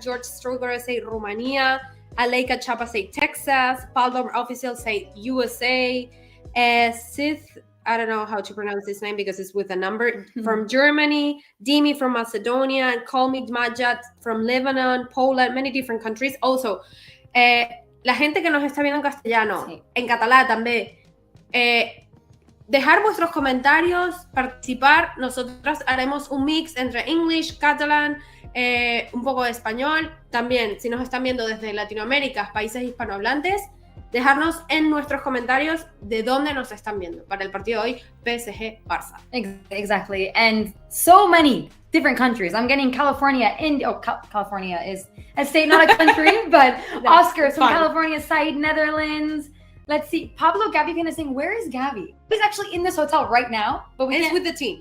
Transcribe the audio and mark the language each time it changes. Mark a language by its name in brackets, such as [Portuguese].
[English] George Stroger say Romania. Aleika Chapa say Texas. Paldom Official say USA. Sith, I don't know how to pronounce this name because it's with a number, from Germany. Dimi from Macedonia. Kalmid Majat from Lebanon, Poland, many different countries. [Spanish] Also, la gente que nos está viendo en castellano, sí, en catalán también. Dejar vuestros comentarios, participar. Nosotros haremos un mix entre English, Catalan, un poco de español. También, si nos están viendo desde Latinoamérica, países hispanohablantes, dejarnos en nuestros comentarios de dónde nos están viendo para el partido de hoy, PSG-Barça. [English] Exactly. And so many different countries. I'm getting California, India. California is a state, not a country, but Oscars from California side, Netherlands. Let's see. Pablo Gavi is saying, where is Gavi? He's actually in this hotel right now, but he's with the team.